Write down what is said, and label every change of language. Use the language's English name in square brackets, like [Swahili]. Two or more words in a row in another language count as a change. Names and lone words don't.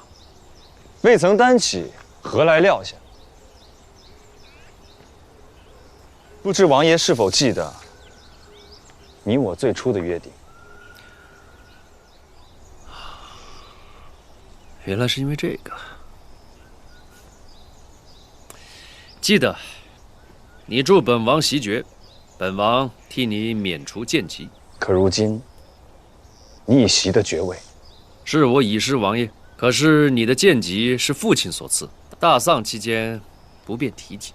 [Chinese] 未曾擔起，何來撂下？不知王爺是否記得你我最初的約定？原来是因为這個。記得，你助本王襲爵，本王替你免除賤籍。可如今，你已襲得爵位，是我已是王爺。可是你的賤籍是父親所賜，大喪期間不便提及。